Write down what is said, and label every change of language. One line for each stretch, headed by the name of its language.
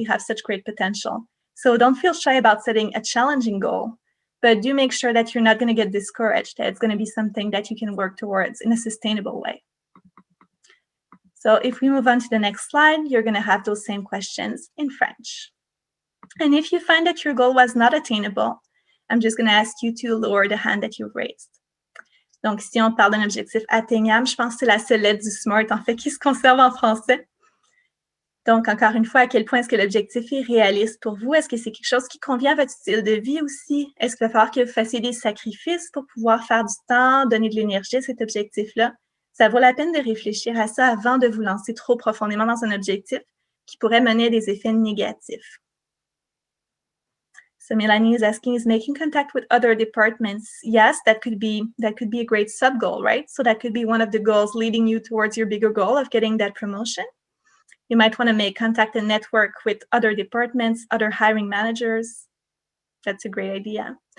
English: We have such great potential. So don't feel shy about setting a challenging goal, but do make sure that you're not going to get discouraged, that it's going to be something that you can work towards in a sustainable way. So if we move on to the next slide, you're going to have those same questions in French. And if you find that your goal was not attainable, I'm just going to ask you to lower the hand that you've raised.
French: Donc, si on parle d'un objectif atteignable, je pense que c'est la seule lettre du SMART, en fait, qui se conserve en français. Donc, encore une fois, à quel point est-ce que l'objectif est réaliste pour vous? Est-ce que c'est quelque chose qui convient à votre style de vie aussi? Est-ce qu'il va falloir que vous fassiez des sacrifices pour pouvoir faire du temps, donner de l'énergie à cet objectif-là? Ça vaut la peine de réfléchir à ça avant de vous lancer trop profondément dans un objectif qui pourrait mener à des effets négatifs.
English: So Melanie is asking, is making contact with other departments? Yes, that could be a great sub-goal, right? So that could be one of the goals leading you towards your bigger goal of getting that promotion. You might want to make contact and network with other departments, other hiring managers. That's a great idea.